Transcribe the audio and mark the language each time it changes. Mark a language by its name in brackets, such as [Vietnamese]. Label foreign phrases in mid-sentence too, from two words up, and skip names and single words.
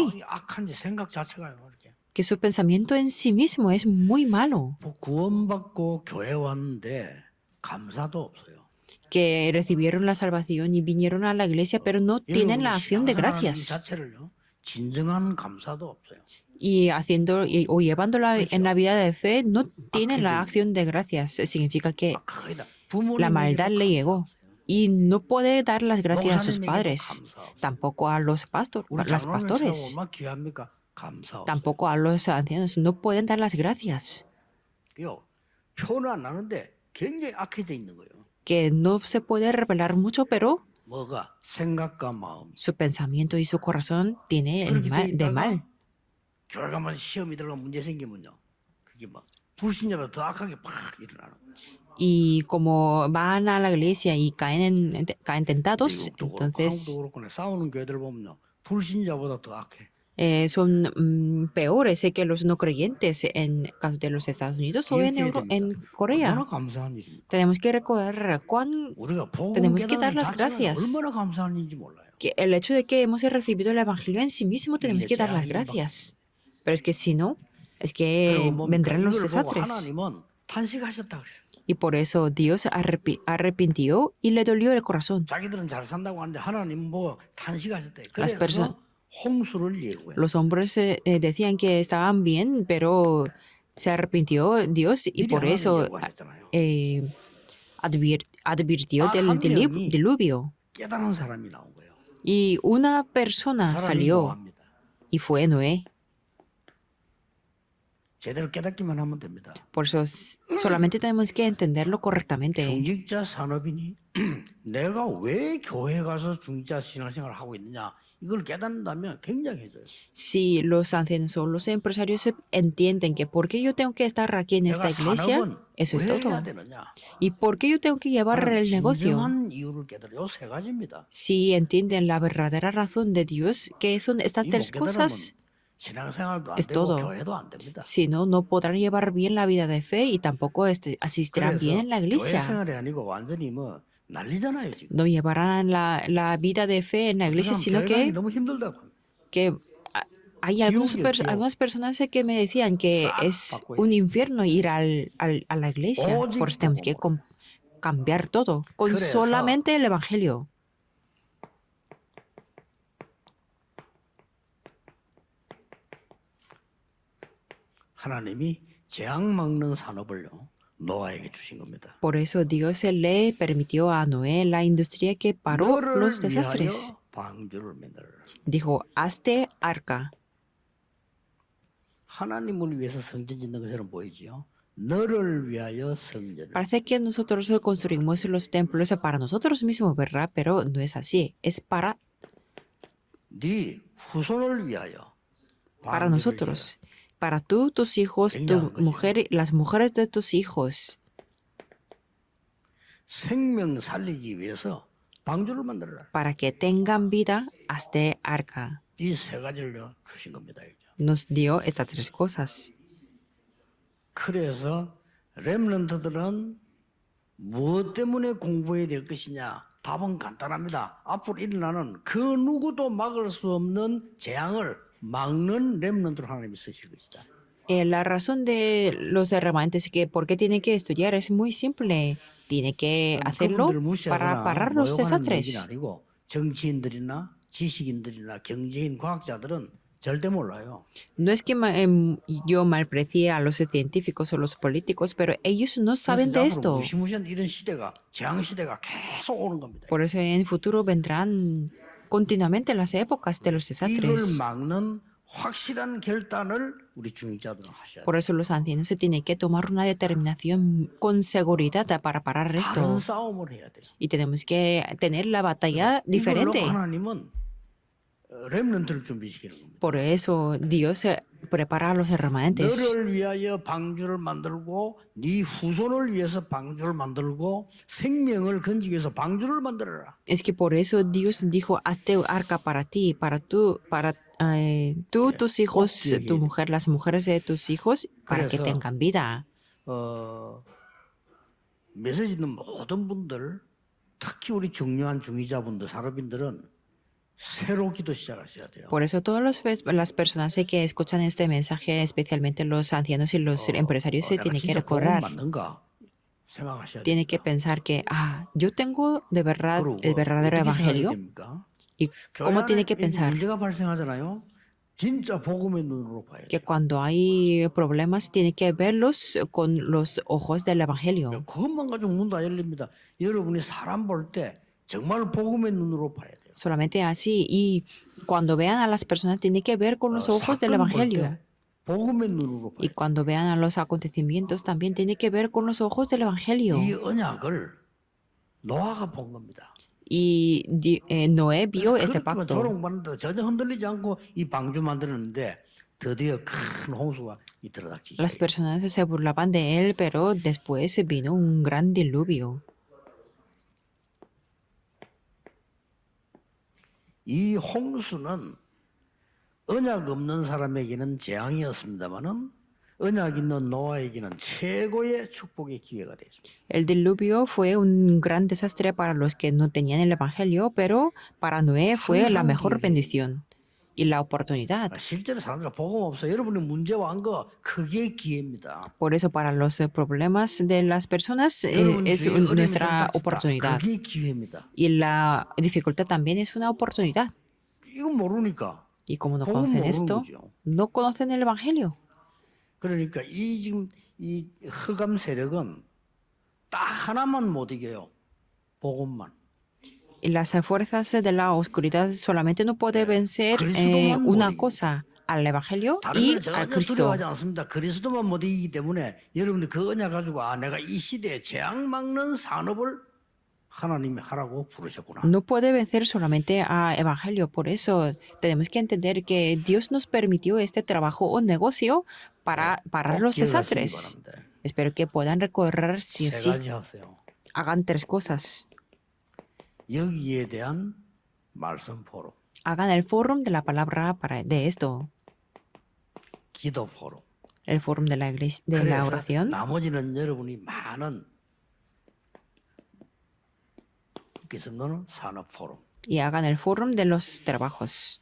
[Korean] 마음이 악한지 생각 자체가요. 이렇게. [Spanish] que su pensamiento en sí mismo es muy malo, [Korean] 구원받고 교회 왔는데 감사도 없어요. [Spanish] que recibieron la salvación y vinieron a la iglesia, pero no tienen la acción de gracias. [Korean] 자체를요. 진정한 감사도 없어요. [Spanish] Y haciendo o llevándola en la vida de fe, no tienen la acción de gracias. Significa que [Korean] 거의 다 [Spanish] la maldad le llegó. Y no puede dar las gracias a sus [Korean] 목사님에게도 [Spanish] padres, [Korean] 감사 없어요. [Spanish] tampoco a los [Korean] 우리 [Spanish] las [Korean] 장로님 [Spanish] pastores, [Korean] 얼마나 귀합니까? 감사 없어요. [Spanish] tampoco a los ancianos. No pueden dar las gracias. [Korean] 표는 안 나는데 굉장히 악해져 있는 거예요. [Spanish] Que no se puede revelar mucho, pero [Korean] 뭐가 생각과 마음. [Spanish] su pensamiento y su corazón tiene el [Korean] 그렇게 [Spanish] mal, [Korean] 돼 [Spanish] de [Korean] 있다가 [Spanish] mal. [Korean] 교회 가면 시험이 들어가 문제 생기면요. 그게 막 불신자보다 더 악하게 팍 일어나는 거예요. [Spanish] Y como van a la iglesia y caen tentados, [Korean] 미국도 그렇고 [Spanish] entonces [Korean] 한국도 그렇고 싸우는 교회들 보면요. 불신자보다 더 악해. [Spanish] son peores que los no creyentes en caso de los Estados Unidos o en Corea. [Korean] 얼마나 감사한 일입니까? [Spanish] Tenemos que recordar cuán [Korean] 우리가 복음 [Spanish] tenemos que dar [Korean] 깨달은 [Spanish] las [Korean] 자체가 [Spanish] gracias. [Korean] 얼마나 감사한 일인지 몰라요. [Spanish] Que el hecho de que hemos recibido el evangelio en sí mismo tenemos que dar las gracias. Pero es que si no, es que [Korean] 그리고 뭡니까? [Spanish] vendrán los [Korean] 이걸 보고 [Spanish] desastres. [Korean] 하나님은 탄식하셨다 그랬어요. [Spanish] Y por eso Dios arrepintió y le dolió el corazón. [Korean] 자기들은 잘 산다고 하는데 하나님 보고 탄식하셨대. [Spanish] Las [Korean] 그래서 홍수를 예고해. [Spanish] Los hombres decían que estaban bien, pero se arrepintió Dios y [Korean] 미리 [Spanish] por [Korean] 하나님 [Spanish] eso [Korean] 예고하셨잖아요. [Spanish] advirtió del [Korean] 한 명이 [Spanish] diluvio. [Korean] 깨달은 사람이 나온 거예요. [Spanish] Y una persona [Korean] 사람이 [Spanish] salió [Korean] 뭐합니다. [Spanish] y fue Noé. [Korean] 제대로 깨닫기만 하면 됩니다. [Spanish] Por eso solamente tenemos que entenderlo correctamente. [Korean] 중직자 산업인이 내가 왜 교회 가서 중직자 신앙생활을 하고 있느냐 이걸 깨닫는다면 굉장해져요. [Spanish] Si los ancianos o los empresarios entienden que por qué yo tengo que estar aquí en esta [Korean] 내가 [Spanish] iglesia, [Korean] 산업은 [Spanish] eso es [Korean] 왜 [Spanish] todo. [Korean] 해야 되느냐. [Spanish] Y por qué yo tengo que llevar el negocio. [Korean] 진정한 이유를 깨달아요. 세 가지입니다. [Spanish] Si entienden la verdadera razón de Dios, que son estas [Korean] 이 [Spanish] tres [Korean] 못 깨달으면 [Spanish] cosas, [Korean] 신앙생활도 안 [Spanish] Es [Korean] 되고 [Spanish] todo. [Korean] 교회도 안 됩니다. [Spanish] Si no, no podrán llevar bien la vida de fe y tampoco asistirán bien [Korean] 그래서 [Spanish] en la [Korean] 교회 [Spanish] iglesia. [Korean] 생활이 아니고 완전히 뭐 난리잖아요 지금. [Spanish] No llevarán la vida de fe en la [Korean] 어떤 [Spanish] iglesia, [Korean] 사람 [Spanish] sino [Korean] 교회 가기 너무 힘들다고 합니다. [Spanish] que hay [Korean] 지옥이요, 지옥. [Spanish] algunas personas que me decían que [Korean] 싹 [Spanish] es [Korean] 바꿔야 [Spanish] un [Korean] 돼. [Spanish] infierno ir a la iglesia. [Korean] 오직 [Spanish] Por eso tenemos que [Korean] 복음으로. [Spanish] cambiar todo con [Korean] 그래서 [Spanish] solamente el evangelio. [Korean] 하나님이 재앙 막는 산업을요 노아에게 주신 겁니다. [Spanish] Por eso Dios le permitió a Noé la industria que paró [Korean] 너를 [Spanish] los [Korean] 위하여 [Spanish] desastres. [Korean] 방주를 만들어라. [Spanish] Dijo, hazte arca. [Korean] 하나님을 위해서 성전 짓는 것처럼 보이지요. 너를 위하여 성전을. [Spanish] Parece que nosotros construimos los templos para nosotros mismos, ¿verdad? Pero no es así. Es [Korean] 네 후손을 위하여. [Spanish] para [Korean] 방주를 [Spanish] nosotros. Para tú, tus hijos, tu [Korean] 굉장한 것이요. [Spanish] mujer, las mujeres de tus hijos. [Korean] 생명 살리기 위해서 방주를 만들어라. [Spanish] Para que tengan vida, hazte arca. [Korean] 이 세 가지를 주신 겁니다. [Spanish] Nos dio estas tres cosas. [Korean] 그래서 렘넌트들은 무엇 때문에 공부해야 될 것이냐? 답은 간단합니다. 앞으로 일어나는 그 누구도 막을 수 없는 재앙을 막는 렘넌트로 하나님이 쓰실 것이다. [Spanish] La razón de los remanentes que por qué tiene que estudiar es muy simple. Tiene que hacerlo [Korean] 그분들을 [Spanish] para [Korean] 무시하거나 [Spanish] parar los [Korean] 모욕하는 얘기는 [Spanish] desastres. [Korean] 아니고 정치인들이나 지식인들이나 경제인 과학자들은 절대 몰라요. [Spanish] No es que yo malprecie a los científicos o los políticos, pero ellos no saben de [Korean] 그래서 [Spanish] esto. [Korean] 앞으로 무시무시한 이런 시대가 재앙 시대가 계속 오는 겁니다. [Spanish] Por eso en el futuro vendrán continuamente las épocas de los [Korean] 이걸 [Spanish] desastres. [Korean] 막는 확실한 결단을 우리 중직자들은 하셔야 돼요. [Spanish] Por eso los ancianos se tienen que tomar una determinación con seguridad para parar [Korean] 다른 [Spanish] esto. [Korean] 싸움을 해야 돼요. [Spanish] Y tenemos que tener la batalla [Korean] 이걸로 [Spanish] diferente. [Korean] 하나님은 렘넌트를 준비시키는 겁니다. [Spanish] Por eso Dios prepara a los remanentes. [Korean] 너를 위하여 방주를 만들고 네 후손을 위해서 방주를 만들고 생명을 건지기 위해서 방주를 만들어라. [Spanish] Es que por eso Dios dijo, hazte arca para ti, para tú, tú, tus hijos, tu mujer, las mujeres de tus hijos, para que [Korean] 그래서 [Spanish] tengan vida. [Korean] 메시지 있는 모든 분들, 특히 우리 중요한 중위자분들, 산업인들은 새로 기도 시작하셔야 돼요. [Spanish] Por eso todas las personas que escuchan este mensaje, especialmente los ancianos y los empresarios, se [Korean] 내가 [Spanish] tienen que [Korean] 진짜 복음 [Spanish] recordar, [Korean] 맞는가 생각하셔야 돼요. [Spanish] tienen que pensar que, yo tengo de verdad [Korean] 그리고 [Spanish] el verdadero [Korean] 어떻게 생각해야 [Spanish] evangelio. [Korean] 됩니까? [Spanish] ¿Y cómo tiene que [Korean] 교회 안에 [Spanish] pensar? [Korean] 문제가 발생하잖아요. 진짜 복음의 눈으로 봐야 돼요. [Spanish] Que cuando hay problemas, tiene que verlos con los ojos del evangelio. [Korean] 그것만 가지고 문 다 열립니다. 여러분이 사람 볼 때 정말 복음의 눈으로 봐야 돼요. [Spanish] Solamente así. Y cuando vean a las personas, tienen que ver con los ojos del [Korean] 사건 볼 [Spanish] evangelio. [Korean] 때 복음의 눈으로 봐야 [Spanish] Y [Korean] 돼요. [Spanish] cuando vean a los acontecimientos, también tiene que ver con los ojos del evangelio. [Korean] 이 언약을 노아가 본 겁니다. [Spanish] Y Noé vio este [Korean] 그렇게만 [Spanish] pacto. [Korean] 조롱받는데 전혀 흔들리지 않고 이 방주 만들었는데 드디어 큰 홍수가 들어닥치기 [Spanish] Las [Korean] 시작해요. [Spanish] personas se burlaban de él, pero después vino un gran diluvio. [Korean] 이 홍수는 언약 없는 사람에게는 재앙이었습니다마는 언약 있는 노아에게는 최고의 축복의 기회가 되었습니다. [Spanish] El diluvio fue un gran desastre para los que no tenían el evangelio, pero para Noé fue la mejor bendición y la oportunidad. [Korean] 실제로 사람들이 복음 없어 여러분이 문제 완 거 그게 기회입니다. [Spanish] Por eso para los problemas de las personas [Korean] 여러분 [Spanish] es [Korean] 주위에 어려움이 [Spanish] nuestra [Korean] 닥쳤다. [Spanish] oportunidad. [Korean] 그게 기회입니다. [Spanish] Y la dificultad también es una oportunidad. [Korean] 이건 모르니까 [Spanish] Y como no [Korean] 복음 [Spanish] conocen [Korean] 모르는 [Spanish] esto, [Korean] 거죠. [Spanish] no conocen el evangelio. [Korean] 그러니까 이 지금 이 흑암 세력은 딱 하나만 못 이겨요. 복음만. [Spanish] Y las fuerzas de la oscuridad solamente no puede vencer [Korean] 그리스도만 [Spanish] una [Korean] 못 [Spanish] cosa, al evangelio [Korean] 다른 [Spanish] y [Korean] 걸 전혀 [Spanish] al Cristo. [Korean] 두려워하지 않습니다. 그리스도만 못 이기기 때문에 여러분들 그 언약 가지고 내가 이 시대에 재앙 막는 산업을 하나님이 하라고 부르셨구나. [Spanish] No puede vencer solamente a evangelio. Por eso tenemos que entender que Dios nos permitió este trabajo o negocio para parar los [Korean] 기억하시기 [Spanish] desastres. [Korean] 바랍니다. [Spanish] Espero que puedan recorrer sí o [Korean] 세 [Spanish] sí. [Korean] 가지 하세요. [Spanish] Hagan tres cosas. [Korean] 여기에 대한 말씀 포럼. [Spanish] Hagan el fórum de la palabra de esto. [Korean] 기도 포럼. [Spanish] el foro de la iglesia, de la [Korean] 그래서 [Spanish] oración, [Korean] 나머지는 여러분이 많은 기성노는 산업 포럼. [Spanish] y hagan el foro de los trabajos.